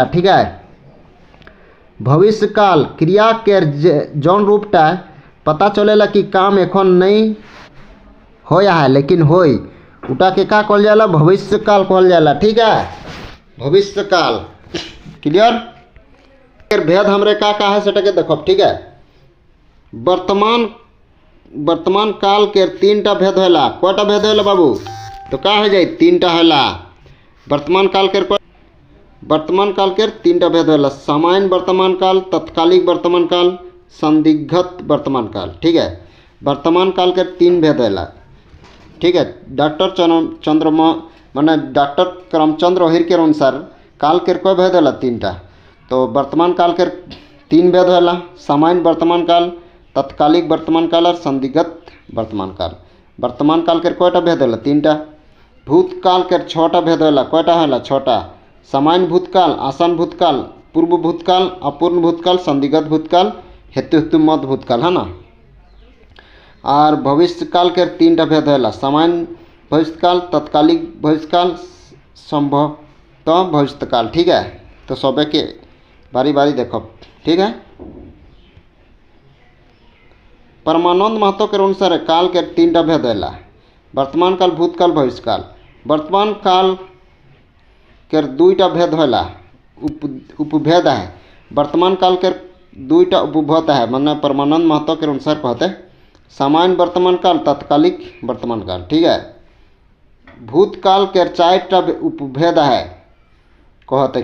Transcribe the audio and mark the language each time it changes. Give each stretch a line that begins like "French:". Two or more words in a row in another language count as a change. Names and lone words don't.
Korku: ठीक है, भविष्यकाल, क्रिया के जौन रूपटा पता चलेला कि काम एखन नहीं होया है लेकिन होई उटा के का कहल जाला? भविष्यकाल कहल जाला। ठीक है, भविष्यकाल। क्लियर? भेद हमरे का है सेटा के देखो। ठीक है, वर्तमान काल के तीनटा भेद होला। कयटा भेद होला बाबू? तो का हो जाए? तीनटा होला। वर्तमान काल के तीनटा भेद होला। सामान्य वर्तमान काल, तत्कालिक वर्तमान काल, संदिग्ध वर्तमान काल। ठीक है, वर्तमान काल के तीन भेद होला। ठीक है, डॉक्टर करमचंद्र ओहिर के अनुसार काल के कय भेद होला? तीनटा। तो वर्तमान काल के तीन भेद होला। सामान्य वर्तमान काल, तत्कालिक वर्तमान काल और संदिग्ध वर्तमान काल। वर्तमान काल के कयटा भेद होला? तीनटा। भूतकाल के छटा भेद होला। कयटा होला? छटा। सामान्य भूतकाल, आसान भूतकाल, पूर्व भूतकाल, अपूर्ण भूतकाल, संदिग्ध भूतकाल, हेतु मध्य भूतकाल, है ना। और भविष्यकाल के तीनटा भेद होला। सामान्य भविष्यकाल, तत्कालिक भविष्यकाल, संभवतः भविष्यकाल। ठीक है, तो सबे के बारी बारी देखो। ठीक है, परमानंद महतो के अनुसार काल के तीनटा भेद होला। वर्तमान काल, भूतकाल, भविष्यकाल। वर्तमान काल के दुईटा भेद होला, उपभेद है। वर्तमान काल के दुईटा उपभेद है, माने परमानंद महतो के अनुसार कहते सामान्य वर्तमान काल, तत्कालिक वर्तमान काल। ठीक है, भूतकाल के चारटा उपभेद है कहते।